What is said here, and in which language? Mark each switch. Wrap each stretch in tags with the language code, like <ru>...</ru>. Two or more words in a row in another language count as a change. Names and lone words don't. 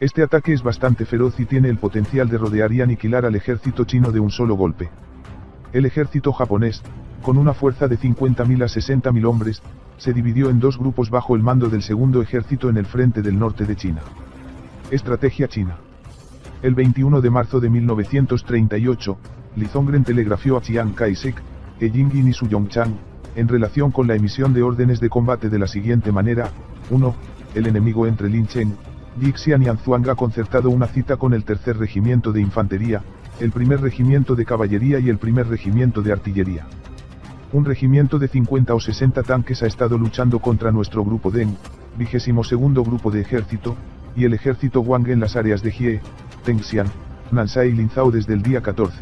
<es>Este ataque es bastante feroz y tiene el potencial de rodear y aniquilar al ejército chino de un solo golpe. El ejército japonés, con una fuerza de 50.000 a 60.000 hombres, se dividió en dos grupos bajo el mando del segundo ejército en el frente del norte de China. Estrategia china. El 21 de marzo de 1938, Li Zongren telegrafió a Chiang Kai-shek, He Jingin y Su Yongchang, en relación con la emisión de órdenes de combate de la siguiente manera: 1. El enemigo entre Lin Chen, Jixian y Anzuang ha concertado una cita con el tercer regimiento de infantería, el primer regimiento de caballería y el primer regimiento de artillería. Un regimiento de 50 o 60 tanques ha estado luchando contra nuestro grupo Deng, 22º grupo de ejército, y el ejército Wang en las áreas de Jie, Tengxian, Nansha y Linzhou desde el día 14.</es>